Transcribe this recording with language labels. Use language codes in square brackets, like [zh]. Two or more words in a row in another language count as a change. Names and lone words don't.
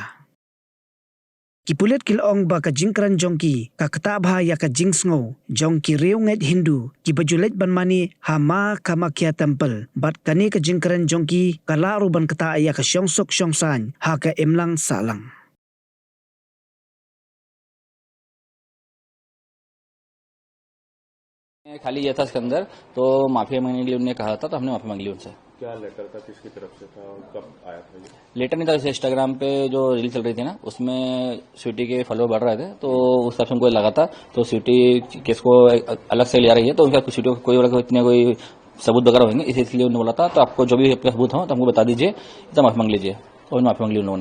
[kha] Ki pulit kilong ba ka jingkren jongki, ka kata bahaya ka jingsngo, jongki riunget Hindu, ki bajulet banmani ha ma Kamakhya Temple, bat kani ka jingkren jongki, ka laru ban kata aya ka syongsok syongsan, ha ka emlang salang. [hi] खाली ये था इसके अंदर तो माफी मांगने के लिए उन्होंने कहा था तो हमने माफी मांग ली उनसे। क्या लेटर था, किसकी तरफ से था और कब आया था ये? लेटर नहीं था, जैसे इंस्टाग्राम पे जो रील चल रही थी ना उसमें स्वीटी के फॉलोअर बढ़ रहे थे तो उस हिसाब से उनको लगा था तो स्वीटी केस को अलग से ले आ रही है तो उनका स्वीटी को कोई इतने कोई सबूत वगैरह होंगे इसलिए उन्होंने बोला था तो आपको जो भी आपके सबूत हो तो हमको बता दीजिए तो माफी मांग लीजिए और माफी मांग ली उन्होंने।